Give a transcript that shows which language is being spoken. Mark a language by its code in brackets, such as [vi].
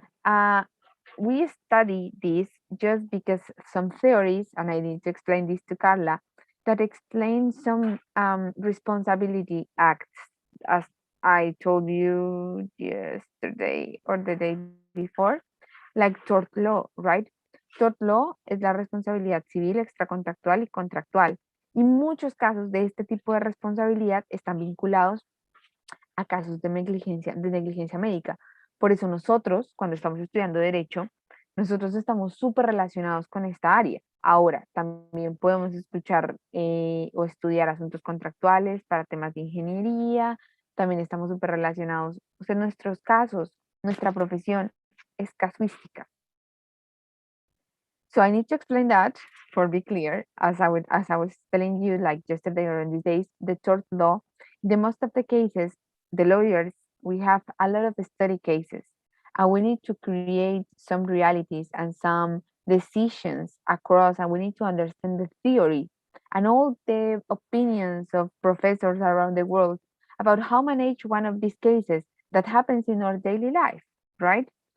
[en] Uh, we study this just because some theories, and I need to explain this to Carla, that explains some responsibility acts, as I told you yesterday or the day before, like tort law, right? [es] Tort law es la responsabilidad civil, extracontractual y contractual. Y muchos casos de este tipo de responsabilidad están vinculados a casos de negligencia médica. Por eso nosotros, cuando estamos estudiando derecho, nosotros estamos súper relacionados con esta área. Ahora, también podemos escuchar o estudiar asuntos contractuales para temas de ingeniería, también estamos súper relacionados, o sea, nuestros casos, nuestra profesión es casuística. [en] So I need to explain that for be clear, as I was telling you like yesterday or in these days, the tort law, the most of the cases, the lawyers, we have a lot of study cases, and we need to create some realities and some decisions across, and we need to understand the theory and all the opinions of professors around the world about how manage one of these cases that happens in our daily life, right?